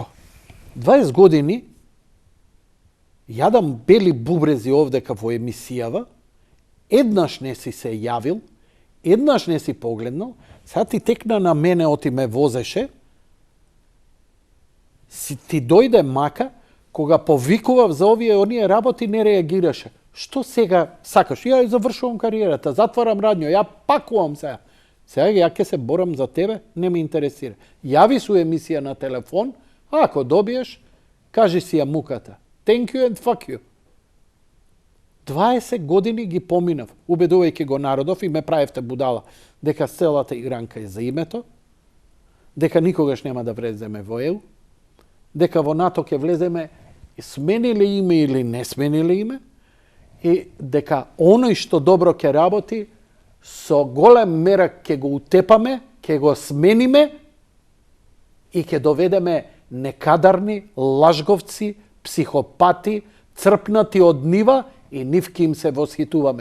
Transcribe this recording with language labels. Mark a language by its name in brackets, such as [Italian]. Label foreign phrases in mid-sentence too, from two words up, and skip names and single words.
[Macedonian] 20 години јадам бели бубрези овдека во емисијава, еднаш не си се јавил, еднаш не си погледнал, сега ти текна на мене, оти ме возеше, ти дојде мака, кога повикував за овие оние работи, не реагираше. Што сега сакаш? Ја завршувам кариерата, затварам радњо, ја пакувам сега. Сега ја ќе се борам за тебе, не ме интересира. Јави су емисија на телефон, ако добиеш, кажи си ја муката. [English] Thank you and fuck you. [Macedonian] 20 години ги поминав, убедувајќи го народов и ме правевте будала, дека целата игранка е за името, дека никогаш нема да влеземе во ЕУ, дека во НАТО ќе влеземе смениле име или не смениле име, и дека оној што добро ќе работи, со голем мерак ќе го утепаме, ќе го смениме и ќе доведеме некадарни, лажговци, психопати, црпнати од нива и нивки им се восхитуваме.